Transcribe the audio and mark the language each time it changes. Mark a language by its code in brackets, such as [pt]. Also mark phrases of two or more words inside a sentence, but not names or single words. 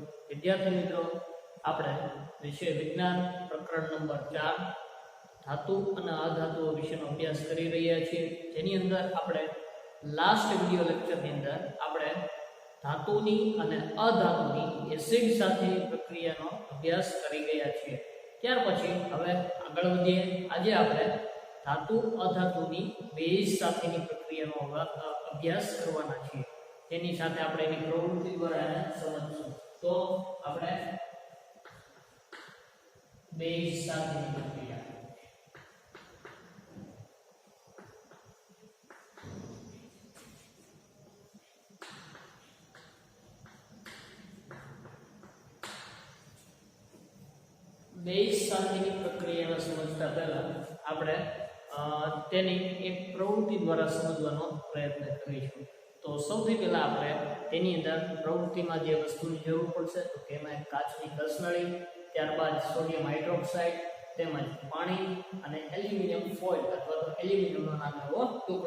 [gu] વિદ્યાર્થી મિત્રો, આપણે વિષય વિજ્ઞાન પ્રકરણ નંબર 4 ધાતુ અને અધાતુઓ વિશેનો અભ્યાસ કરી રહ્યા છીએ, જેની અંદર આપણે [en] last video lecture [gu] અંદર આપણે ધાતુની અને અધાતુની એસિડ સાથેની પ્રક્રિયાનો અભ્યાસ કરી ગયા છીએ. ત્યાર પછી હવે આગળ વધીએ. આજે આપણે ધાતુ અધાતુની બેજ સાથેની પ્રક્રિયાનો અભ્યાસ કરવાના છે. તેની સાથે આપણે એની પ્રવૃત્તિ દ્વારા સમજશું. तो આપણે બેજ સાથેની પ્રક્રિયા બેજ સાથેની પ્રક્રિયાને સમજતા પહેલા આપણે તેની એક પ્રવૃત્તિ દ્વારા સમજવાનો પ્રયત્ન કરીશું. તો સૌથી પહેલા આપણે તેની અંદર પ્રવૃત્તિમાં જે વસ્તુની જરૂર પડશે તો તેમાં એક કાચની કસનળી, ત્યારબાદ [en] sodium hydroxide [gu] તેમજ પાણી અને [en] aluminium foil [gu] અથવા તો એલ્યુમિનિયમનો નાનો ટુકડો.